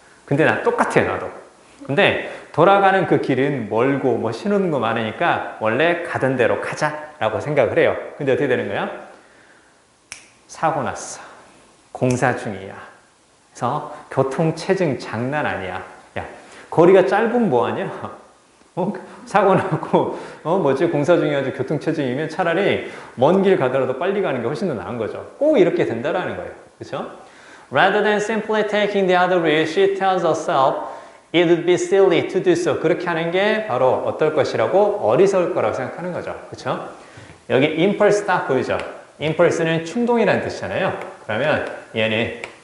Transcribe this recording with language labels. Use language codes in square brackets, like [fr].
[ko] 근데 나 똑같아요, 나도. 근데 돌아가는 그 길은 멀고 뭐 신호등 거 많으니까 원래 가던 대로 가자라고 생각을 해요. 근데 어떻게 되는 거야? 사고 났어. 공사 중이야. 그래서 교통체증 장난 아니야. 야, 거리가 짧으면 뭐하냐? 사고 나고 공사 중이어가지고 교통체증이면 차라리 먼 길 가더라도 빨리 가는 게 훨씬 더 나은 거죠. 꼭 이렇게 된다라는 거예요. 그렇죠? [en] Rather than simply taking the other route, she tells herself it would be silly to do so. [ko] 그렇게 하는 게 바로 어떨 것이라고? 어리석을 거라고 생각하는 거죠. 그렇죠? 여기 impulse 딱 보이죠? impulse는 충동이라는 뜻이잖아요. 그러면 얘는